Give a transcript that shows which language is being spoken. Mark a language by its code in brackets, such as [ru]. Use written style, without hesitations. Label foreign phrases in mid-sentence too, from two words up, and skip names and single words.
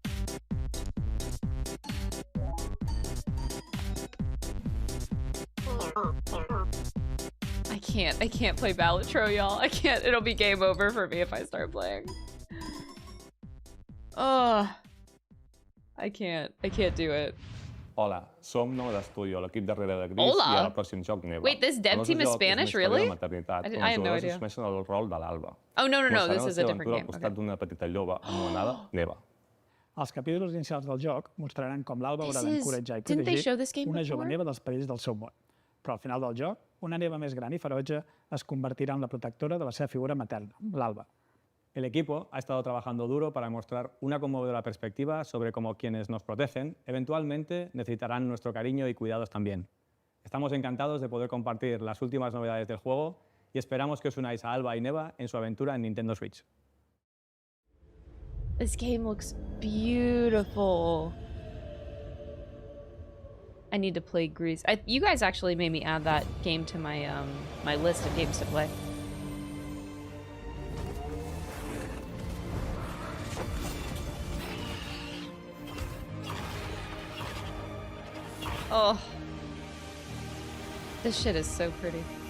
[en] I can't play Balatro, y'all. I can't. It'll be game over for me if I start playing. Oh, I can't do it. [ca] Hola, som nou d'estudi, l'equip darrere de Gris Hola. i ara el pròxim joc Neva. [en] Wait, this dev team is Spanish, really? I had no idea. [ca] Assumeixen el rol de l'Alba. [en] Oh, no, this is a different game. [ca] Al costat d'una petita lloba anomenada Neva. Els capítols inicials del joc mostraran com l'Alba haurà [en] This is- [ca] d'encoratjar i [en] didn't they show this [ca] protegir [en] game [ca] una jove [en] before? [ca] neva dels perills del seu món. Però al final del joc, una neva més gran i ferotge es convertirà en la protectora de la seva figura materna, l'Alba. [es] El equipo ha estado trabajando duro para mostrar una conmovedora perspectiva sobre cómo quienes nos protegen eventualmente necesitarán nuestro cariño y cuidados también. Estamos encantados de poder compartir las últimas novedades del juego y esperamos que os unáis a Alba y Neva en su aventura en Nintendo Switch. [en] This game looks beautiful. I need to play Grease. You guys actually made me add that game to my my list of games to play. Oh, this shit is so pretty.